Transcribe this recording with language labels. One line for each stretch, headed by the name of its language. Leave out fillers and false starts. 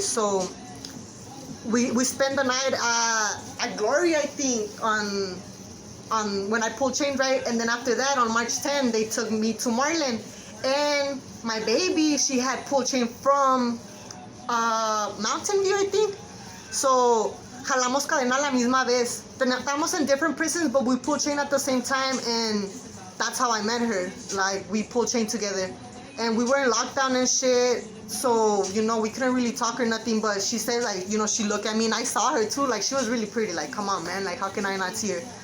English: So we spent the night at Glory, I think, on when I pulled chain, right? And then after that, on March 10, they took me to Marlin. And my baby, she had pulled chain from Mountain View, I think.
Spanish: So jalamos cadena la misma vez. Estábamos
English: in different prisons, but we pulled chain at the same time, and that's how I met her. Like, we pulled chain together, and we were in lockdown and shit. So, we couldn't really talk or nothing, but she said, like, she looked at me, and I saw her too. Like, she was really pretty. Like, come on, man. Like, how can I not see her?